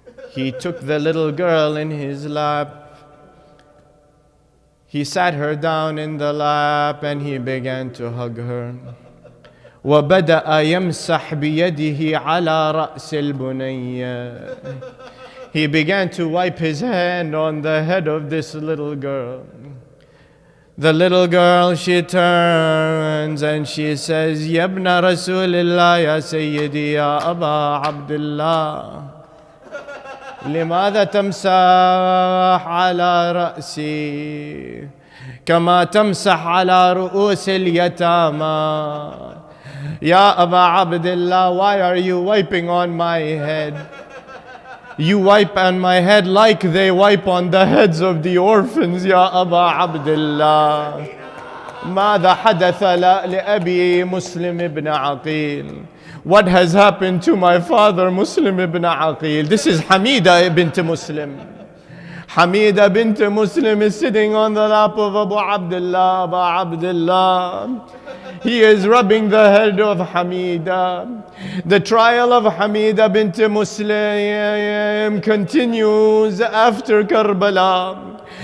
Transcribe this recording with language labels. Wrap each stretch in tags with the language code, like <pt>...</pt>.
<en>He took the little girl in his lap. He sat her down in the lap and he began to hug her.</en> <ar>وبدأ يمسح بيده على رأس البنية.</ar> <en>He began to wipe his hand on the head of this little girl. The little girl, she turns and she says,</en> <ar>Ya ibn Rasulillah, ya Sayyidi, ya Aba Abdullah, لماذا تمسح على رأسي كما تمسح على رؤوس اليتامى. Ya Aba Abdullah,</ar> <en>why are you wiping on my head? You wipe on my head like they wipe on the heads of the orphans,</en> <ar>Ya Aba Abdullah. ماذا حدث لأبي مسلم ibn Aqil?</ar> <en>What has happened to my father Muslim ibn Aqil? This is Hamida bint Muslim. Hamida bint Muslim is sitting on the lap of Abu Abdullah, Abu Abdullah. He is rubbing the head of Hamida. The trial of Hamida bint Muslim continues after Karbala.</en>